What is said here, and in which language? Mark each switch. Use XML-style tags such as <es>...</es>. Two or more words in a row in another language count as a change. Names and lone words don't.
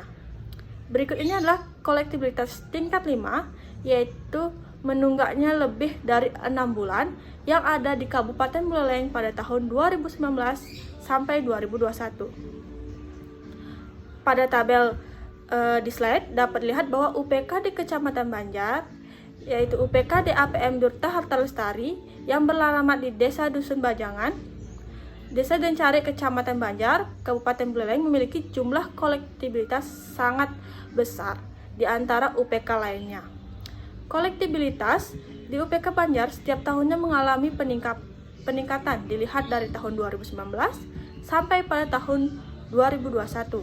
<id>Berikut ini adalah kolektibilitas tingkat 5, yaitu menunggaknya lebih dari 6 bulan yang ada di Kabupaten Buleleng pada tahun 2019 sampai 2021. Pada tabel di slide dapat dilihat bahwa UPK di Kecamatan Banjar, yaitu UPK DAPM Duta Harta Lestari yang beralamat di Desa Dusun Bajangan, Desa Dencari, Kecamatan Banjar, Kabupaten Buleleng memiliki jumlah kolektibilitas sangat besar di antara UPK lainnya. Kolektibilitas di UPK Banjar setiap tahunnya mengalami peningkatan dilihat dari tahun 2019 sampai pada tahun 2021.</id>